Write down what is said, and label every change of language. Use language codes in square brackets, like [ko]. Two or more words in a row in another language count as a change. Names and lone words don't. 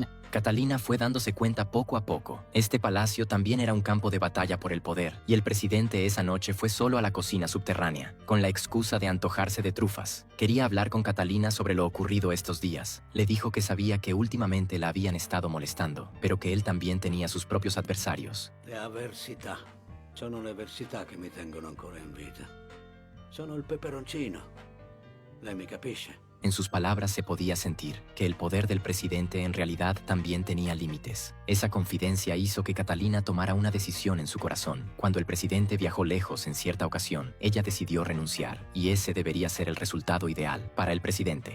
[es] Catalina fue dándose cuenta poco a poco. Este palacio también era un campo de batalla por el poder, y el presidente esa noche fue solo a la cocina subterránea, con la excusa de antojarse de trufas. Quería hablar con Catalina sobre lo ocurrido estos días. Le dijo que sabía que últimamente la habían estado molestando, pero que él también tenía sus propios adversarios. [it] Le avversità. Sono le avversità che mi tengono ancora in vita. Sono il peperoncino. Lei mi capisce? [es] En sus palabras se podía sentir que el poder del presidente en realidad también tenía límites. Esa confidencia hizo que Catalina tomara una decisión en su corazón. Cuando el presidente viajó lejos en cierta ocasión, ella decidió renunciar, y ese debería ser el resultado ideal para el presidente.